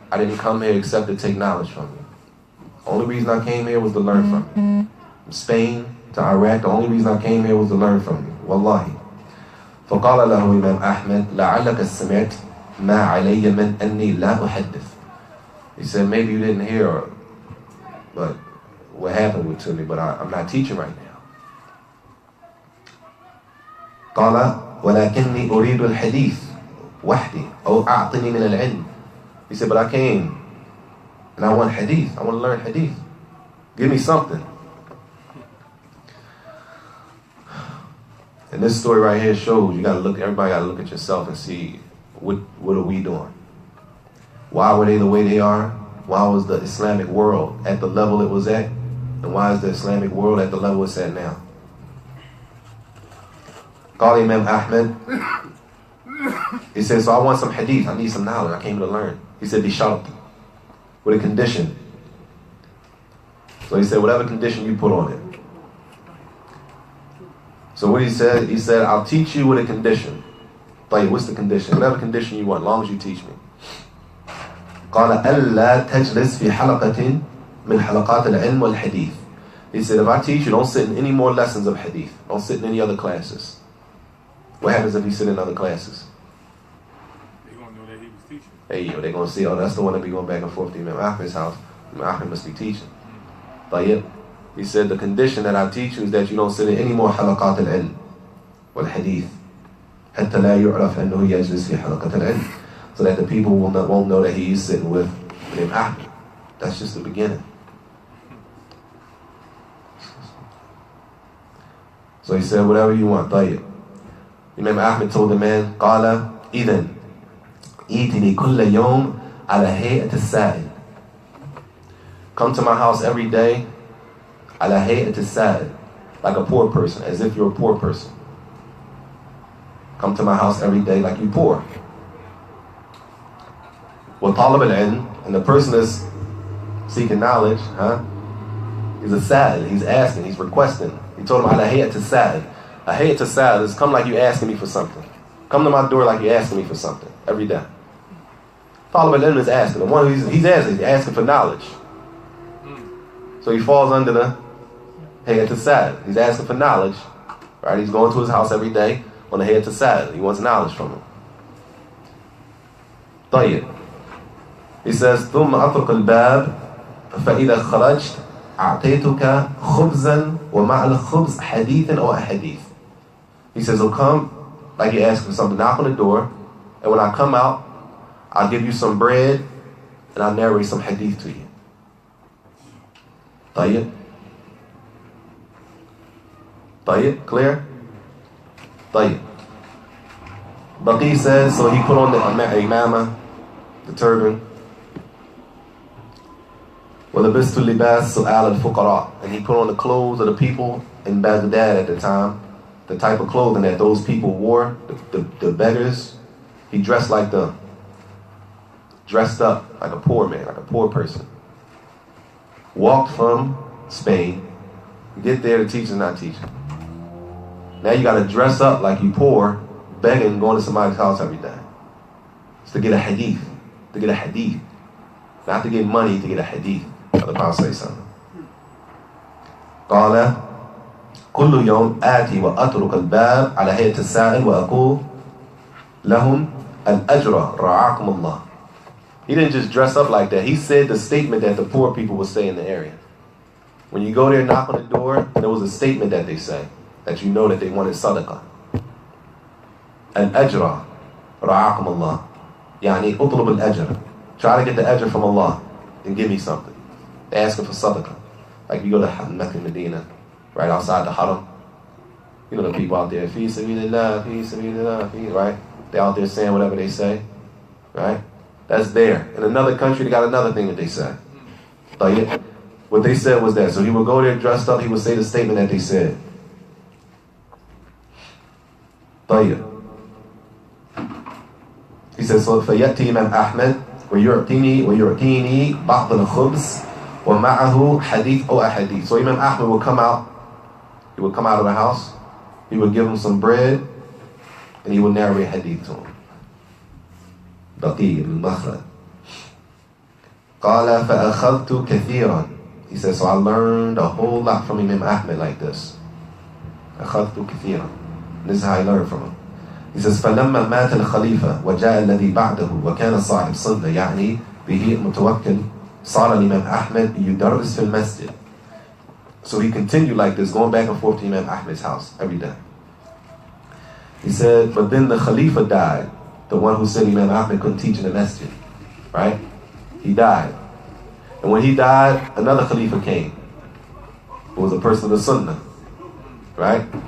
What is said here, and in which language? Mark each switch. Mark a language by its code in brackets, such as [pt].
[en] I didn't come here except to take knowledge from you. The only reason I came here was to learn from you. From Spain to Iraq, the only reason I came here was to learn from you. [ar] والله. فقال له إمام أحمد لعلك سمعت ما علي من أني لا أحدث. [en] He said, maybe you didn't hear but what happened to me, but I'm not teaching right now. [ar] قال ولكني أريد الحديث وحدي أو أعطني من العلم. [en] He said, but I came and I want hadith. I want to learn hadith. Give me something. And this story right here shows everybody got to look at yourself and see what are we doing? Why were they the way they are? Why was the Islamic world at the level it was at? And why is the Islamic world at the level it's at now? Call Imam Ahmed. He said, so I want some hadith. I need some knowledge. I came to learn. He said, bishart. With a condition. So he said, whatever condition you put on it. So what he said, I'll teach you with a condition. What's the condition? Whatever condition you want, as long as you teach me. [ar] قال ألا تجلس في حلقة من حلقات العلم والحديث. [en] He said, if I teach you, don't sit in any more lessons of hadith. Don't sit in any other classes. What happens if you sit in other classes? They're going to know that he was teaching. Hey, they're going to see, that's the one that be going back and forth to Imam Ahmed's house. Imam Ahmed must be teaching. He said, the condition that I teach you is that you don't sit in any more [ar] حلقات العلم والحديث حتى لا يعرف أنه يجلس في حلقة العلم. [en] So that the people won't know that he's sitting with Imam Ahmed. That's just the beginning. So he said, whatever you want, طيب. Imam Ahmed told the man, [ar] قال إذن إيتني كل يوم على هيئة السائل. [en] come to my house every day, [ar] ala hay'at as-sa'id, [en] like a poor person, as if you're a poor person. Come to my house every day like you poor. [ar] Wa talib al-ilm, [en] and the person that's seeking knowledge, he's a sa'id, he's asking, he's requesting. He told him, [ar] ala hay'at as-sa'id. [en] A hay'at as-sa'id is come like you asking me for something. Come to my door like you're asking me for something every day. Talib al-ilm is asking. The one he's asking for knowledge. So he falls under the hay'at as-sa'id. He's asking for knowledge. Right? He's going to his house every day on the hay'at as-sa'id. He wants knowledge from him. [ar] طيب. [en] He says, [ar] ثم أطرق الباب فإذا خرجت أعطيتك خبزا ومع الخبز حديث أو أحاديث. [en] He says, he'll come like you ask for something, knock on the door, and when I come out, I'll give you some bread and I'll narrate some hadith to you. [ar] طيب? طيب? [en] Clear? [ar] طيب. [en] Baqi says, so he put on the imama, the turban. [ar] وَلَبِسْتُ اللِّبَاسُ سُؤَالَ الْفُقَرَاءِ, [en] and he put on the clothes of the people in Baghdad at the time, the type of clothing that those people wore, the beggars. He dressed like them. Dressed up like a poor man, like a poor person. Walked from Spain. Get there, the teacher's not teaching. Now you got to dress up like you poor, begging, going to somebody's house every day. It's to get a hadith. To get a hadith. Not to get money, to get a hadith. The Prophet says something. [ar] قال كل يوم آتي وأطرق الباب على هيئة السائل وأقول لهم الأجر رعاكم الله. [en] He didn't just dress up like that. He said the statement that the poor people would say in the area. When you go there, knock on the door, there was a statement that they say, that you know that they wanted sadaqah. [ar] الأجر رعاكم الله. يعني اطلب الأجر. [en] Try to get the ajr from Allah and give me something. They're asking for sadaqah. Like you go to Mecca, Medina, right outside the haram. You know the people out there, fi sabilillah, fi sabilillah, right? They're out there saying whatever they say, right? That's there. In another country, they got another thing that they say. What they said was that. So he would go there dressed up, he would say the statement that they said. He says, so [ar] فَيَأْتِي Imam Ahmed وَيُعْتِينِي بَعْضَ الْخُبْزِ وَمَعَهُ حَدِيث أو أحاديث. [en] So Imam Ahmed would come out. He would come out of the house. He would give him some bread, and he would narrate hadith to him. [ar] بقي المخرج. قال فأخذت كثيرا. [en] He says, so I learned a whole lot from Imam Ahmed like this. [ar] أخذت كثيرا. [en] This is how I learned from him. He says, [ar] فلما مات الخليفة وجاء الذي بعده وكان صاحب صلة يعني به متوكل صار الإمام أحمد يدرس في المسجد. [en] So he continued like this, going back and forth to Imam Ahmed's house every day. He said, but then the Khalifa died, the one who said Imam Ahmed couldn't teach in the masjid, right? He died. And when he died, another Khalifa came, who was a person of the Sunnah, right?